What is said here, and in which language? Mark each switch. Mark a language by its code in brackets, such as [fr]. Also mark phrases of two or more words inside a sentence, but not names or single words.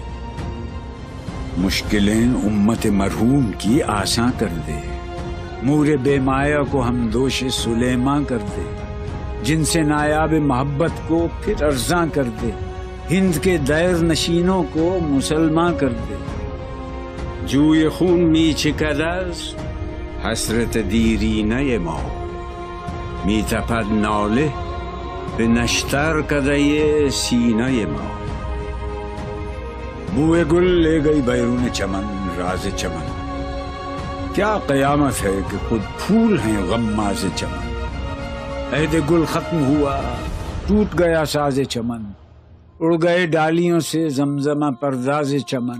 [ur] مشکلیں امت مرحوم کی آساں کر دے، مور بے مایا کو ہم دوش سلیماں کر دے، جن سے نایاب محبت کو پھر ارزاں کر دے، ہند کے دیر نشینوں کو مسلمان کر دے۔ [fa] جوئے خون می چکدز حسرت دیرینه ما، می تپد ناله به نشتر کدهی سینه ما۔ [ur] بوئے گل لے گئی بیرون چمن راز چمن، کیا قیامت ہے کہ خود پھول ہیں غماز چمن۔ عہد گل ختم ہوا ٹوٹ گیا ساز چمن، اڑ گئے ڈالیوں سے زمزمہ پرداز چمن۔